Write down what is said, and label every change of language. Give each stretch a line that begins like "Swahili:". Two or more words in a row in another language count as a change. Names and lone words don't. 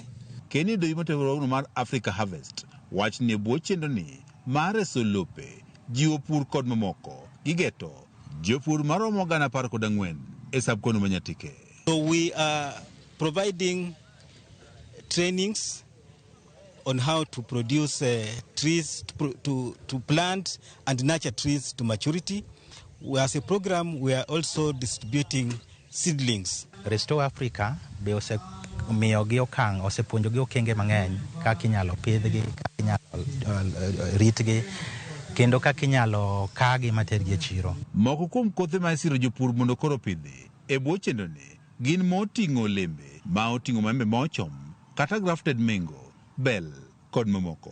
Luo (Kenya and Tanzania): Kenny Doimotewro mar Africa Harvest wach ni bwo chenro ni mar reso lope jiwo pur kod mamoko gigeto jopur maromo 14,000 e sabkono ma Nyatike.
English: So we are providing trainings on how to produce trees, to plant and nurture trees to maturity. As a program, we are also distributing seedlings.
Luo (Kenya and Tanzania): Restore Africa be osemiyogi okang' osepuonjogi okenge mang'eny kaka inyalo pidhgi, kaka inyalo ritgi, kendo kaka inyalo kagi matergi e chiro. Moko kuom kothe ma isiro jopur mondo koro pidhi e bwo chenro ni gin moting'o olembe ma oting'o maembe mochom kata
English: grafted mango,
Luo (Kenya and Tanzania): bell kod mamoko.